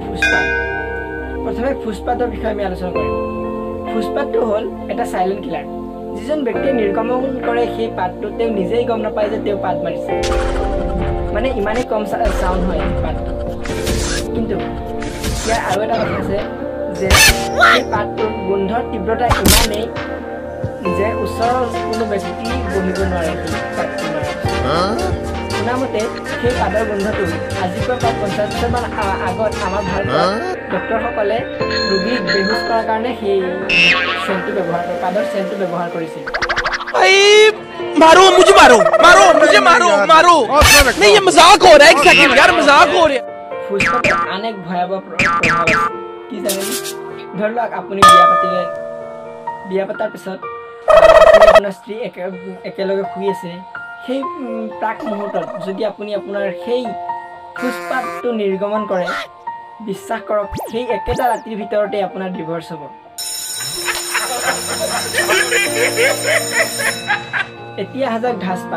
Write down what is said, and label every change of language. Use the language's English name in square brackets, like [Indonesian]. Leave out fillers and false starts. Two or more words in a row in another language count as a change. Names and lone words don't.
[Assamese] ফুসপাদ প্ৰথমে ফুসপাদৰ বিষয়ে আমি আলোচনা কৰিম ফুসপাদটো হ'ল এটা সাইলেন্ট কিলাৰ যিজন ব্যক্তিয়ে নিৰ্গমন কৰে সেই পাদটো তেওঁ নিজেই গম নাপায় যে তেওঁ পাদ মাৰিছে মানে ইমানেই কম সাউন্ড হয় পাদটো কিন্তু ইয়াৰ আৰু এটা কথা আছে যে এই পাদটোৰ গোন্ধৰ তীব্ৰতা ইমানেই যে ওচৰৰ কোনো ব্যক্তি বহিব নোৱাৰে শুনামতে সেই পাদৰ গোন্ধটো আজিৰ পৰা 50 বছৰমান আগত আমাৰ ভাৰতত ডক্টৰসকলে ৰোগীক বেহুচ কৰাৰ কাৰণে সেই চেণ্টটো ব্যৱহাৰ কৰে পাদৰ চেণ্টটো ব্যৱহাৰ কৰিছিল [Hindi] मारो मुझे मारो नहीं ये मजाक हो रहा है एक सेकंड यार मजाक हो रहा है [Assamese] ফুসপাদৰ অনেক ভয়াবহ প্ৰভাৱ আছে কি জানেনে ধৰি লওক আপুনি বিয়া পতাৰ পিছত আপোনাৰ স্ত্ৰী একেলগে শুই আছে সেই প্ৰাক মুহূৰ্তত যদি আপুনি আপোনাৰ সেই ফুসপাদটো নিৰ্গমন কৰে বিশ্বাস কৰক সেই একেটা ৰাতিৰ ভিতৰতে আপোনাৰ ডিভোৰ্স হ'ব এতিয়া হাজাক ধাসপাদ